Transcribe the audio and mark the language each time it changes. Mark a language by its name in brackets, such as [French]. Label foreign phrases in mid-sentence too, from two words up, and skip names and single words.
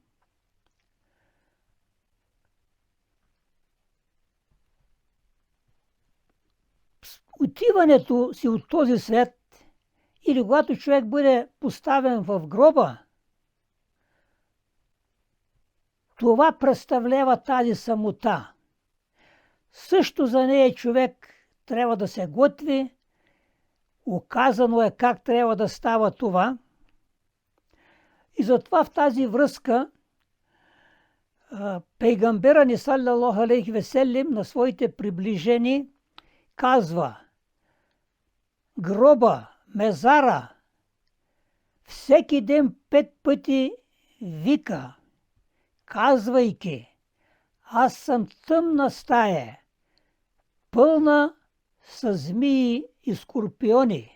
[Bulgarian] Отиването си от този свят или когато човек бъде поставен в гроба, това представлява тази самота. Също за нея човек трябва да се готви. Указано е как трябва да става това. И затова в тази връзка пейгамбера ни [Arabic] صلى الله عليه وسلم [Bulgarian] на своите приближени казва: гроба, мезара, всеки ден 5 пъти вика, казвайки: аз съм тъмна стая, пълна с змии и скорпиони.